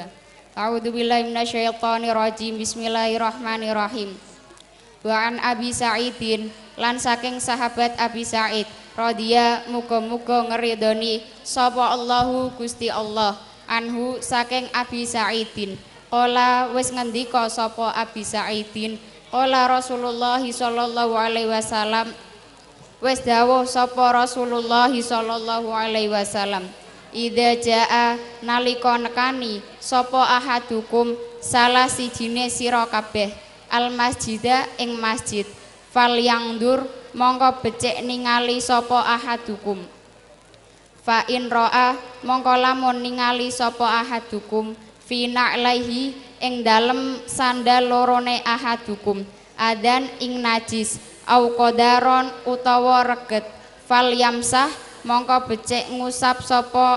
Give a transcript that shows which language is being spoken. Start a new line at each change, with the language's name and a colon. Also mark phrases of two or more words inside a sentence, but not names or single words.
Arabic: أعوذ بالله من الشيطان الرجيم. بسم الله الرحمن الرحيم. وعن أبي سعيد
Javanese: lan saking sahabat Abi Sa'id radhiya muga-muga ngridoni sapa Allahu Gusti Allah anhu saking Abi Sa'idin qala wis ngendika sapa Abi Sa'idin qala
Arabic: رسول الله صلى الله عليه وسلم
Javanese: wis dawuh sapa
Arabic: رسول الله صلى الله عليه وسلم إذا جاء
Javanese: nalika nekani sapa ahadukum salah sijine sira kabeh
Arabic: المسجد
Javanese: ing masjid
Arabic: فلينظر
Javanese: mongko becik ningali sapa ahadukum
Arabic: فإن رأى
Javanese: mongko lamun ningali sapa ahadukum
Arabic: في نعليه
Javanese: ing dalem sandal lorone ahadukum adan ing najis
Arabic: أو قذرا
Javanese: utawa reget
Arabic: فليمسح
Javanese: mongko becik ngusap sapa